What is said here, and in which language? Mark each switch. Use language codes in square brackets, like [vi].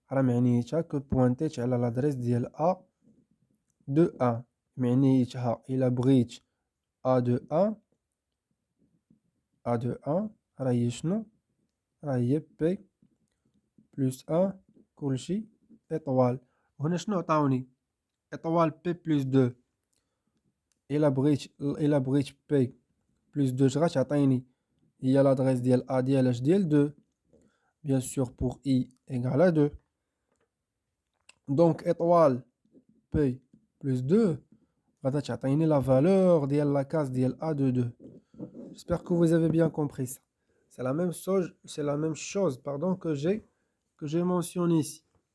[ar] راه معنيتها [fr] que [ar] pointيت على l'adresse ديال A de 1. معنيتها إلا بغيت A de 1 راه هي شنو؟ راه هي [fr] P plus 1 [ar] كلشي étoile. وهنا شنو عطاوني؟ [fr] étoile P plus 2. [ar] إلا بغيت P plus 2 اش غتعطيني؟ هي [fr] l'adresse [ar] ديال A ديال اش ديال 2. [fr] Bien sûr pour I égale à 2. Donc étoile P plus 2 [ar] غادا تعطيني [fr] la valeur ديال la case ديال A de 2. J'espère que vous avez bien compris ça. C'est la même chose pardon, que j'ai mentionné ici.